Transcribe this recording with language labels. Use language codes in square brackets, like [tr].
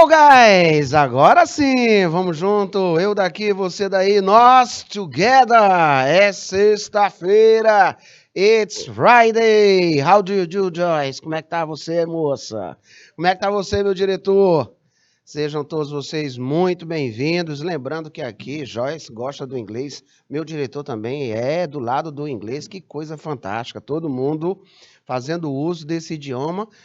[pt] Rapaz, agora sim, vamos junto, eu daqui, você daí, nós together. É sexta-feira, [en] it's Friday. How do you do, [pt] Joyce? Como é que tá você, moça? Como é que tá você, meu diretor? Sejam todos vocês muito bem-vindos. Lembrando que aqui, Joyce gosta do inglês, meu diretor também é do lado do inglês. Que coisa fantástica, todo mundo fazendo uso desse idioma.